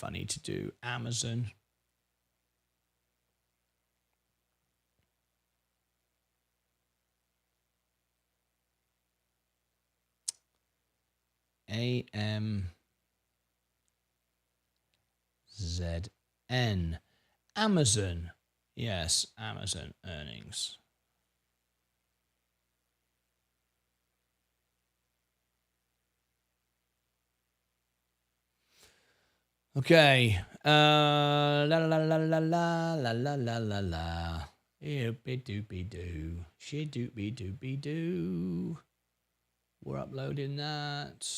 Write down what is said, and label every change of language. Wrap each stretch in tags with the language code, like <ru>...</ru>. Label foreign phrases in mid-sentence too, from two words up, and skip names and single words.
<en>I need to do Amazon. AMZN. Amazon. Yes, Amazon earnings. Okay. La la la la la la la la la la la. Doopy doopy doo. She doopy doopy doo. We're uploading that.</en>